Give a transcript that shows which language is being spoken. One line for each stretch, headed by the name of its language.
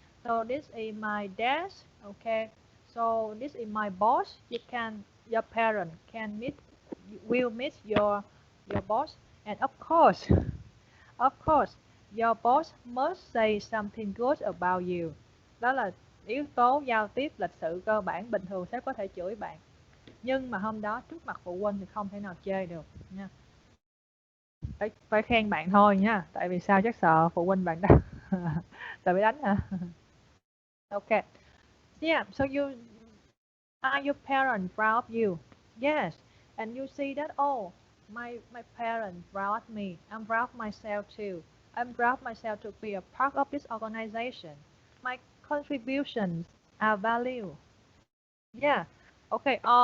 English: So this is my desk. Okay, so this is my boss. Your parent will meet your boss, and of course, of course, your boss must say something good about you.
Vietnamese: Đó là yếu tố giao tiếp lịch sự cơ bản. Bình thường sếp có thể chửi bạn, nhưng mà hôm đó trước mặt phụ huynh thì không thể nào chê được nha. Phải khen bạn thôi nha. Tại vì sao? Chắc sợ phụ huynh bạn đánh. Sợ bị đánh hả? Okay.
English: Yeah, so are your parents proud of you? Yes. And you see that, oh, my parents proud of me. I'm proud of myself too. I'm proud of myself to be a part of this organization. My contributions are valued. Yeah. Okay.